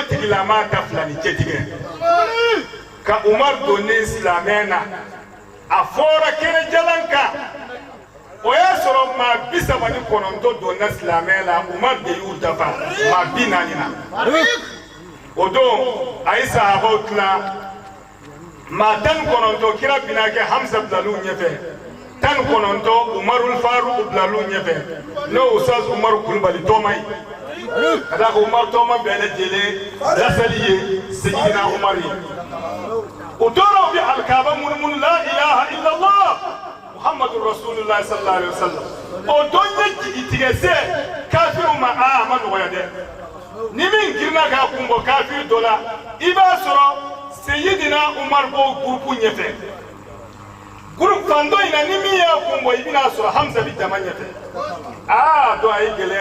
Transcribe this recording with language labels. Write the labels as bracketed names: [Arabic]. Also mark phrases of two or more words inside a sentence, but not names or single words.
[Bambara] tigilama ta fila ni cɛtigɛ ka Umar donni silamɛya na a fɔra kɛnɛ jalan kan o y'a sɔrɔ maa 39 donna silamɛya la Umar de y'u dafa maa 40 na o don a ye sahabaw tila maa 19 kira bina kɛ Hamza bilal'u ɲɛfɛ 19 Umarul Faruq bilal'u ɲɛfɛ n'o Ustaz Umar Kulubali tɔma ye ka da ko Umar tɔma bɛɛ lajɛlen lasali ye Seyidina Umar ye o tora u bɛ alikaba munumunu [Arabic] لا إله إلا الله محمد رسول الله صلى الله عليه وسلم [Bambara] o don ye jigitigɛ se kafiru ma a ma nɔgɔya dɛ ni min girinna k'a kun bɔ kafiri dɔ la i b'a sɔrɔ Seyidina Umar b'o gurupu ɲɛfɛ gurupu fan dɔ in na ni min y'a kun bɔ i bɛna sɔrɔ Hamza bi jama ɲɛfɛ dɔn a ye gɛlɛya